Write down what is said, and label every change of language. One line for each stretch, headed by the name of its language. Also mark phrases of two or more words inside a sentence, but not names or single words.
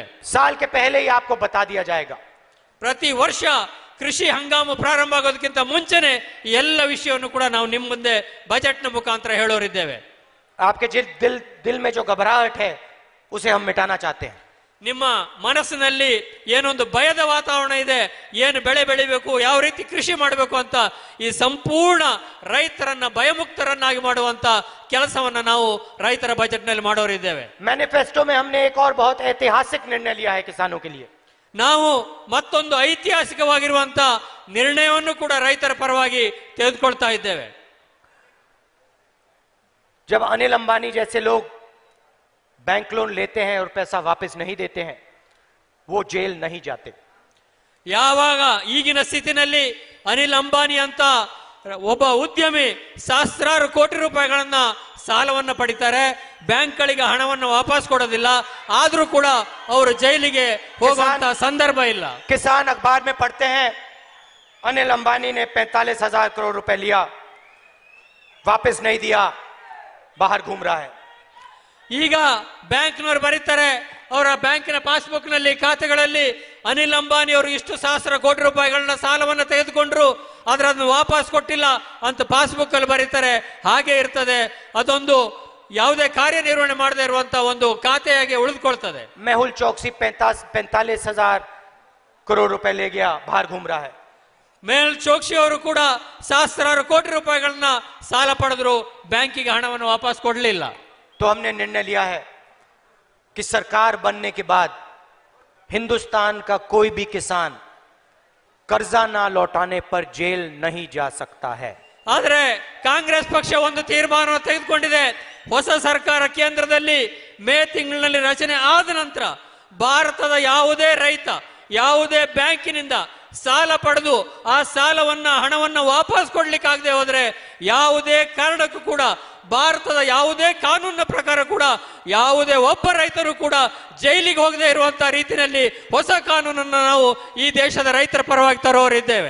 Hindi: साल के पहले ही आपको बता दिया जाएगा.
Kannada: ಪ್ರತಿ ವರ್ಷ ಕೃಷಿ ಹಂಗಾಮು ಪ್ರಾರಂಭ ಆಗೋದಕ್ಕಿಂತ ಮುಂಚೆನೆ ಈ ಎಲ್ಲ ವಿಷಯವನ್ನು ಕೂಡ ನಾವು ನಿಮ್ಮ ಮುಂದೆ ಬಜೆಟ್ ನ ಮುಖಾಂತರ ಹೇಳೋರಿದ್ದೇವೆ.
Hindi: आपके दिल में जो घबराहट है उसे हम मिटाना चाहते हैं.
Kannada: ನಿಮ್ಮ ಮನಸ್ಸಿನಲ್ಲಿ ಏನೊಂದು ಭಯದ ವಾತಾವರಣ ಇದೆ, ಏನು ಬೆಳೆ ಬೆಳಿಬೇಕು, ಯಾವ ರೀತಿ ಕೃಷಿ ಮಾಡಬೇಕು ಅಂತ ಈ ಸಂಪೂರ್ಣ ರೈತರನ್ನ ಭಯಮುಕ್ತರನ್ನಾಗಿ ಮಾಡುವಂತ ಕೆಲಸವನ್ನ ನಾವು ರೈತರ ಬಜೆಟ್ ನಲ್ಲಿ ಮಾಡೋರಿದ್ದೇವೆ.
Hindi: मैनिफेस्टो में हमने एक और बहुत ऐतिहासिक निर्णय लिया है किसानों के लिए.
Kannada: ನಾವು ಮತ್ತೊಂದು ಐತಿಹಾಸಿಕವಾಗಿರುವಂತ ನಿರ್ಣಯವನ್ನು ಕೂಡ ರೈತರ ಪರವಾಗಿ ತೆಗೆದುಕೊಳ್ತಾ ಇದ್ದೇವೆ.
Hindi: जब अनिल अंबानी जैसे लोग
English: bank loan
Hindi: लेते हैं और पैसा वापस नहीं देते हैं, वो जेल नहीं जाते.
Kannada: ಯಾವಾಗ ಈಗಿನ ಸ್ಥಿತಿನಲ್ಲಿ ಅನಿಲ್ ಅಂಬಾನಿ ಅಂತ ಒಬ್ಬ ಉದ್ಯಮಿ ಸಹಸ್ರಾರು ಕೋಟಿ ರೂಪಾಯಿಗಳನ್ನ ಸಾಲವನ್ನ ಪಡಿತಾರೆ, ಬ್ಯಾಂಕ್ಗಳಿಗೆ ಹಣವನ್ನು ವಾಪಸ್ ಕೊಡೋದಿಲ್ಲ, ಆದ್ರೂ ಕೂಡ ಅವರು ಜೈಲಿಗೆ ಹೋಗುವಂತ ಸಂದರ್ಭ ಇಲ್ಲ.
Hindi: किसान अखबार में पढ़ते हैं अनिल अंबानी ने 45,000 करोड़ रुपए लिया, वापस नहीं दिया, बाहर घूम रहा है.
Kannada: ಈಗ ಬ್ಯಾಂಕ್ನವರು ಬರೀತಾರೆ, ಅವರ ಬ್ಯಾಂಕಿನ ಪಾಸ್ಬುಕ್ ನಲ್ಲಿ ಖಾತೆಗಳಲ್ಲಿ ಅನಿಲ್ ಅಂಬಾನಿ ಅವರು ಇಷ್ಟು ಸಹಸ್ರ ಕೋಟಿ ರೂಪಾಯಿಗಳನ್ನ ಸಾಲವನ್ನು ತೆಗೆದುಕೊಂಡ್ರು, ಆದ್ರೆ ಅದನ್ನು ವಾಪಸ್ ಕೊಟ್ಟಿಲ್ಲ ಅಂತ ಪಾಸ್ಬುಕ್ ಅಲ್ಲಿ ಬರೀತಾರೆ. ಹಾಗೆ ಇರ್ತದೆ, ಅದೊಂದು ಯಾವುದೇ ಕಾರ್ಯನಿರ್ವಹಣೆ ಮಾಡದೇ ಇರುವಂತ ಒಂದು ಖಾತೆಯಾಗಿ ಉಳಿದುಕೊಳ್ತದೆ.
Hindi: मेहुल चौकसी 45,000 करोड़ रुपए ले गया, बाहर घूम रहा है.
Kannada: ಮೇಹುಲ್ ಚೋಕ್ಸಿ ಅವರು ಕೂಡ ಸಹಸ್ರಾರು ಕೋಟಿ ರೂಪಾಯಿಗಳನ್ನ ಸಾಲ ಪಡೆದ್ರು, ಬ್ಯಾಂಕಿಗೆ ಹಣವನ್ನು ವಾಪಸ್ ಕೊಡಲಿಲ್ಲ.
Hindi: तो हमने निर्णय लिया है कि सरकार बनने के बाद हिंदुस्तान का कोई भी किसान कर्जा ना लौटाने पर जेल नहीं जा सकता है.
Kannada: ಆದ್ರೆ ಕಾಂಗ್ರೆಸ್ ಪಕ್ಷ ಒಂದು ತೀರ್ಮಾನವನ್ನು ತೆಗೆದುಕೊಂಡಿದೆ. ಹೊಸ ಸರ್ಕಾರ ಕೇಂದ್ರದಲ್ಲಿ ಮೇ ತಿಂಗಳಿನಲ್ಲಿ ರಚನೆ ಆದ ನಂತರ ಭಾರತದ ಯಾವುದೇ ರೈತ ಯಾವುದೇ ಬ್ಯಾಂಕಿನಿಂದ ಸಾಲ ಪಡೆದು ಆ ಸಾಲವನ್ನ ಹಣವನ್ನ ವಾಪಸ್ ಕೊಡ್ಲಿಕ್ಕಾಗದೆ ಹೋದ್ರೆ ಯಾವುದೇ ಕಾರಣಕ್ಕೂ ಕೂಡ ಭಾರತದ ಯಾವುದೇ ಕಾನೂನಿನ ಪ್ರಕಾರ ಕೂಡ ಯಾವುದೇ ಒಬ್ಬ ರೈತರು ಕೂಡ ಜೈಲಿಗೆ ಹೋಗದೆ ಇರುವಂತಹ ರೀತಿಯಲ್ಲಿ ಹೊಸ ಕಾನೂನನ್ನು ನಾವು ಈ ದೇಶದ ರೈತರ ಪರವಾಗಿ ತರೋರಿದ್ದೇವೆ.